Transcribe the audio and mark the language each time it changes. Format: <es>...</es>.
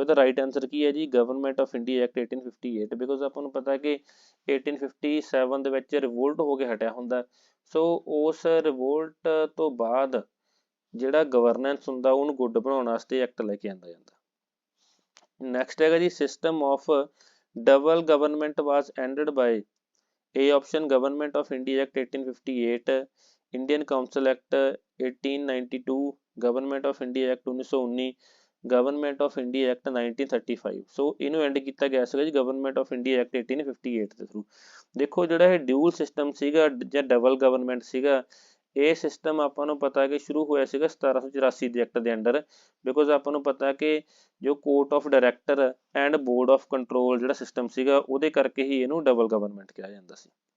<pa>ਸੋ ਇਹਦਾ right answer ਕੀ ਹੈ ਜੀ, government of India act 1858, because ਆਪਾਂ ਨੂੰ ਪਤਾ ਕਿ 1857 ਦੇ ਵਿੱਚ ਰਿਵੋਲਟ ਹੋ ਕੇ ਹਟਿਆ ਹੁੰਦਾ। ਸੋ ਉਸ ਰਿਵੋਲਟ ਤੋਂ ਬਾਅਦ ਜਿਹੜਾ ਗਵਰਨੈਂਸ ਹੁੰਦਾ ਉਹਨੂੰ ਗੁੱਡ ਬਣਾਉਣ ਵਾਸਤੇ ਐਕਟ ਲੈ ਕੇ ਆਂਦਾ ਜਾਂਦਾ। ਨੈਕਸਟ ਹੈਗਾ ਜੀ,</pa> <en>System of double government was ended by. A option Government of India Act 1858, Indian Council Act 1892, Government of India Act 1919, Government of India Act 1935।</en> <pa>ਸੋ ਇਹਨੂੰ ਐਂਡ ਕੀਤਾ ਗਿਆ ਸੀਗਾ ਜੀ ਗਵਰਨਮੈਂਟ ਆਫ ਇੰਡੀਆ ਐਕਟ 1858 ਦੇ ਥਰੂ। ਦੇਖੋ ਜਿਹੜਾ ਇਹ ਡਿਊਲ ਸਿਸਟਮ ਸੀਗਾ ਜਾਂ ਡਬਲ ਗਵਰਨਮੈਂਟ ਸੀਗਾ, ਇਹ ਸਿਸਟਮ ਆਪਾਂ ਨੂੰ ਪਤਾ ਕਿ ਸ਼ੁਰੂ ਹੋਇਆ ਸੀਗਾ 1784 ਦੇ ਐਕਟ ਦੇ ਅੰਡਰ, ਬਿਕੋਜ਼ ਆਪਾਂ ਨੂੰ ਪਤਾ ਕਿ ਜੋ court of director and board of control ਜਿਹੜਾ ਸਿਸਟਮ ਸੀਗਾ ਉਹਦੇ ਕਰਕੇ ਹੀ ਇਹਨੂੰ ਡਬਲ ਗਵਰਨਮੈਂਟ ਕਿਹਾ ਜਾਂਦਾ ਸੀ।</pa>